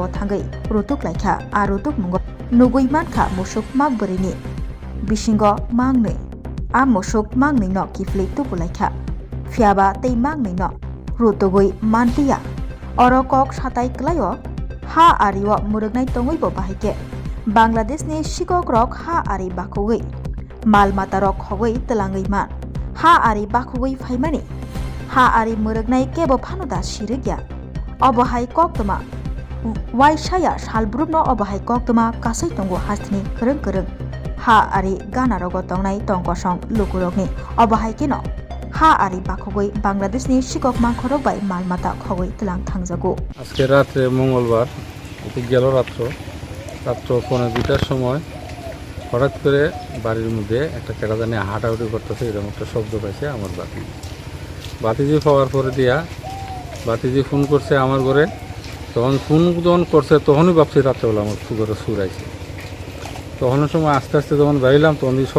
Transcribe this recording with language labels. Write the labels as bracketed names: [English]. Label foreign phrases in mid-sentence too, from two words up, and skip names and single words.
[Kok Borok] thangui rutuk laikha a rutuk mungo nugui mankha Musuk Makbrwi ni bisingo Maknwi a Musuk Maknwi no kifli tupulaikha phiaba tei Maknwi no rutugui mantiya oro kok satai klaio ha ariwo murugnai tongui bo bahike Bangladesh ni Sikok rok ha ari bakhogui mal mata rok khogui Twlangui man ha ari bakhogui phaimani ha ari murugnai kebo phanuda sirigya obohai koktoma waisaya salbrubno obohai koktoma kasai tongo hastini kereng ha ari gana rogo tongnai tongkosong lukurokni obohai kino ha ari bakhogui Bangladesh ni Sikok mangkhorok bai malmata khogui Twlangthangjago [Bangla] আজকে রাতে মঙ্গলবার গেল রাত্র 2:15টার সময় হঠাৎ করে বাড়ির মধ্যে একটা কেরাদানি হাঁটাহুটি করতেছে এরকম একটা শব্দ পাইছে আমার বাতিজি পাওয়ার পরে দিয়া বাতিজি ফোন করছে আমার ঘরে তখন ফোন যখন করছে তখনই ভাবছি রাত্রেবেলা আমার ঘরে সুর আইছে তখন সময় আস্তে আস্তে যখন বাইলাম তখন